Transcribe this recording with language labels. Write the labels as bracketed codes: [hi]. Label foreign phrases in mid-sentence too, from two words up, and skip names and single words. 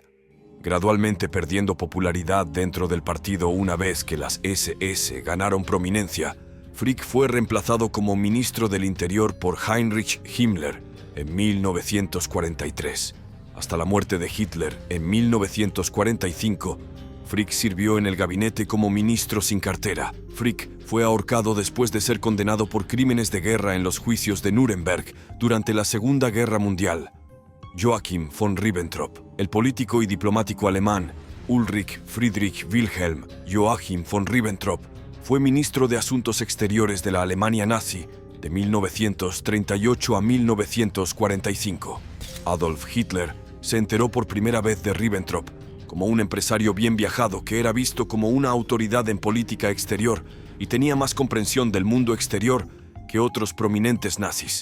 [es] Gradualmente perdiendo popularidad dentro del partido una vez que las SS ganaron prominencia, Frick fue reemplazado como ministro del Interior por Heinrich Himmler en 1943. Hasta la muerte de Hitler en 1945, Frick sirvió en el gabinete como ministro sin cartera. Frick fue ahorcado después de ser condenado por crímenes de guerra en los juicios de Nuremberg durante la Segunda Guerra Mundial. Joachim von Ribbentrop, el político y diplomático alemán Ulrich Friedrich Wilhelm Joachim von Ribbentrop, fue ministro de Asuntos Exteriores de la Alemania nazi de 1938 a 1945. Adolf Hitler se enteró por primera vez de Ribbentrop como un empresario bien viajado que era visto como una autoridad en política exterior y tenía más comprensión del mundo exterior que otros prominentes nazis.